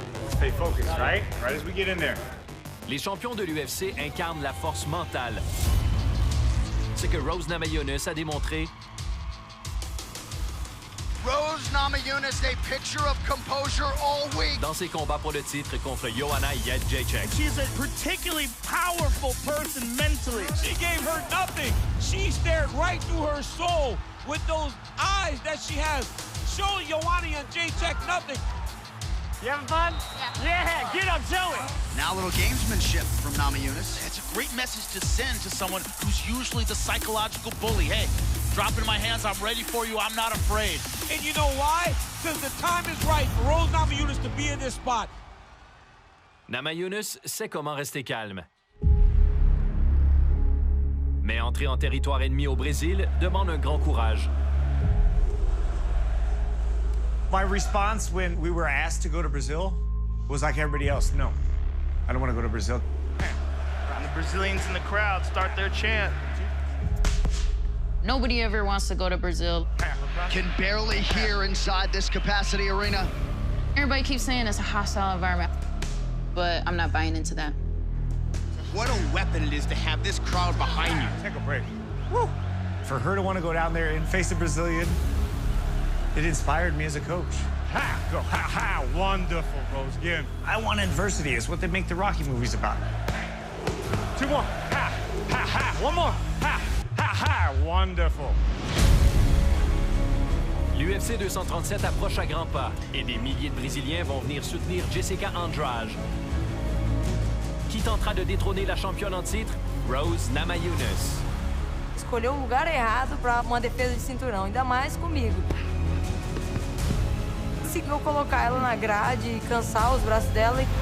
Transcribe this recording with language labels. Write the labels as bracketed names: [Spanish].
[English] Stay focused, right? Right as we get in there. [French] Les champions de l'UFC incarnent la force mentale. Ce que Rose Namajunas a démontré. [English] Rose Namajunas, a picture of composure all week. [French] Dans ses combats pour le titre contre Joanna Jędrzejczyk. [English] She's a particularly powerful person mentally. She gave her nothing. She stared right through her soul with those eyes that she has, showing Joanna Jędrzejczyk nothing. You having fun? Yeah, get up, show it. Now a little gamesmanship from NAMAJUNAS. It's a great message to send to someone who's usually the psychological bully. Hey, drop it in my hands, I'm ready for you, I'm not afraid. And you know why? Because the time is right for Rose NAMAJUNAS to be in this spot. [French] NAMAJUNAS sait comment rester calme. Mais entrer en territoire ennemi au Brésil demande un grand courage. [English] My response when we were asked to go to Brazil was like everybody else. No, I don't want to go to Brazil. And the Brazilians in the crowd start their chant. Nobody ever wants to go to Brazil. Can barely hear inside this capacity arena. Everybody keeps saying it's a hostile environment, but I'm not buying into that. What a weapon it is to have this crowd behind you. Take a break. Woo! For her to want to go down there and face a Brazilian, it inspired me as a coach. Ha! Go, ha, ha! Wonderful, Rose. Again. I want adversity. It's what they make the Rocky movies about. Two more. Ha! Ha, ha! One more. Ha! Ha, ha! Wonderful. [French] L'UFC 237 approche à grands pas et des milliers de Brésiliens vont venir soutenir Jessica Andrade, qui tentera de détrôner la championne en titre, Rose NAMAJUNAS. [Portuguese] Escolheu o lugar errado para uma defesa de cinturão, ainda mais comigo. Conseguiu colocar ela na grade e cansar os braços dela e...